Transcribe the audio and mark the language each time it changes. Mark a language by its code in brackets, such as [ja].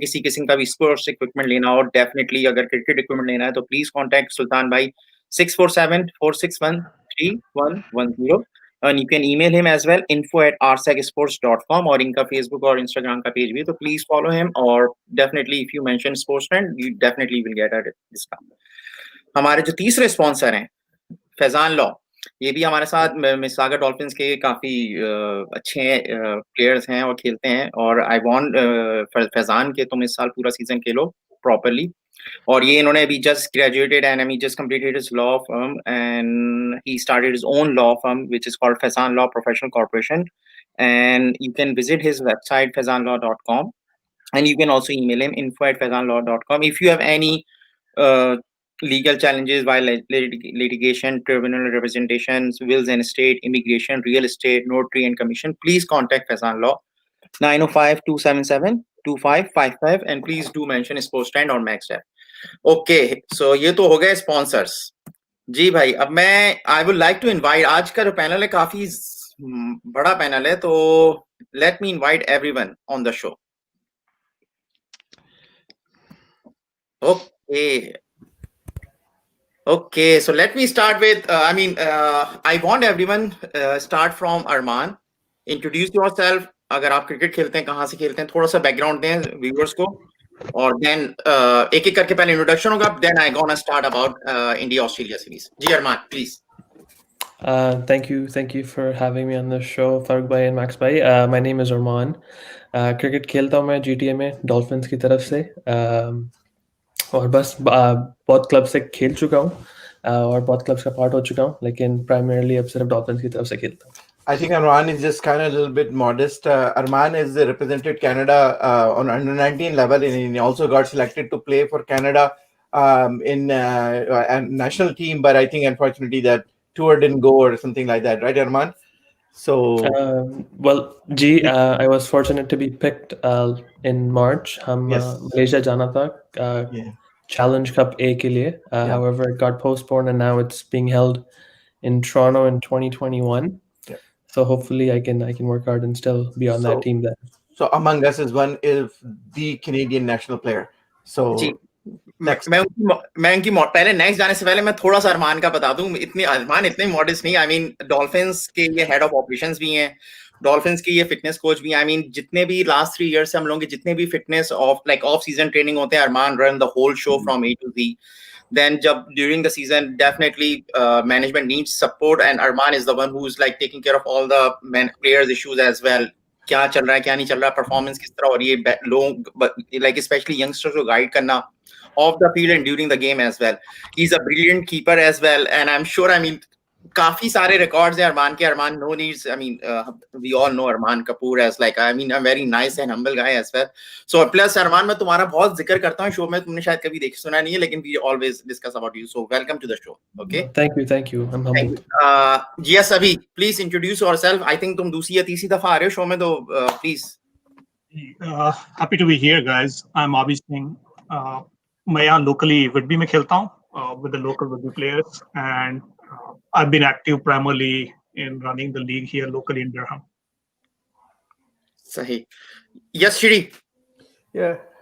[hi] किसी किस्म का भी स्पोर्ट्स इक्विपमेंट लेना हो, डेफिनेटली अगर क्रिकेट इक्विपमेंट लेना है तो प्लीज कांटेक्ट सुल्तान भाई 647-461-3110 [en] and you can email him as well [hi] info@rsacksports.com और इनका फेसबुक और इंस्टाग्राम का पेज भी है, तो [en] please follow him [hi] और definitely [en] If you mention sportsman you definitely will get a discount. [hi] हमारे जो तीसरे स्पॉन्सर हैं फैजान लॉ, ये भी हमारे साथ मिसागा डॉल्फिन्स के काफी अच्छे प्लेयर्स हैं और खेलते हैं और [en] I want [hi] फैजान के तुम इस साल पूरा सीजन खेलो प्रॉपर्ली। और ये इन्होंने अभी [en] Just graduated and he just completed his law firm and he started his own law firm which is called Faizan law professional corporation and you can visit his website faizanlaw.com and you can also email him info@faizanlaw.com if you have any legal challenges while litigation, tribunal representations, wills and estate, immigration, real estate, notary and commission, please contact Faizan Law 905-277-2555 and please do mention sports trend or MaxJeff. [hi] Okay, so ये तो हो गए sponsors जी भाई। अब मैं [en] I would like to invite, [hi] आज का जो पैनल है काफी बड़ा पैनल है, तो [en] let me invite everyone on the show. Okay, so let me start with, I want everyone start from Arman. Introduce yourself. [hi] अगर आप क्रिकेट खेलते हैं, कहाँ से खेलते हैं, थोड़ा सा बैकग्राउंड दें व्यूअर्स को और देन एक एक करके पहले इंट्रोडक्शन होगा, [en] Then I gonna start about India Australia series. [hi] Ji Armaan please. [en] Thank you for having me on the show, Farooq bhai and Max bhai. My name is Arman. [hi] Cricket खेलता हूँ मैं GTA में dolphins की तरफ से और बस बहुत क्लब से खेल चुका हूँ और बहुत क्लब्स का पार्ट हो चुका हूँ, लेकिन प्राइमरली अब सिर्फ डॉल्फिन्स की तरफ से खेलता हूँ। [en] I think Arman is just kind of a little bit modest. Arman has represented Canada on under 19 level, and he also got selected to play for Canada in a national team. But I think unfortunately that tour didn't go or something like that, right, Arman? So I was fortunate to be picked in March. [hi] हम Malaysia जाना था Challenge Cup A के लिए. [en] However, it got postponed and now it's being held in Toronto in 2021. So hopefully I can work hard and still be on that team there. So among us is one is the Canadian national player. So next, [hi] मैं उनकी पहले next जाने से पहले मैं थोड़ा सा अरमान का बता दूं। अरमान इतने मॉडेस्ट नहीं। [en] I mean [hi] डॉल्फिन्स के ये हेड ऑफ ऑपरेशंस भी हैं, डॉल्फिन्स के ये फिटनेस कोच भी हैं। आई मीन जितने भी लास्ट 3 इयर्स से हम लोगों के जितने भी फिटनेस ऑफ सीजन ट्रेनिंग होते हैं, अरमान [en] Run the whole show from A to Z. Then during the season, definitely management needs support and Arman is the one who's like taking care of all the players issues as well. [hi] क्या चल रहा है, क्या नहीं चल रहा, performance किस तरह, और ये लोग like especially youngsters को गाइड करना [en] off the field and during the game as well. He's a brilliant keeper as well and I'm sure, I mean, [hi] काफी सारे रिकॉर्ड्स हैं अरमान के. [en] Arman no needs, I mean, we all know Arman Kapoor as like, I mean, a very nice and humble guy as well. [hi] So plus अरमान मैं तुम्हारा बहुत जिक्र करता हूँ शो में, तुमने शायद कभी सुना नहीं है, लेकिन [en] we always discuss about you. So welcome to the show. Okay. Thank you. I'm humbled. Yes, Abhi, please introduce yourself. I think [hi] तुम दूसरी या तीसरी दफा आ रहे हो शो में, तो please. [en] Happy to be here, guys. I'm Abhi Singh. [hi] मैं यहाँ [en] locally Whitby में खेलता हूँ with the local Whitby players and I've been active primarily in running the league here locally in Durham. Sahi. Yes, Shri. Yeah.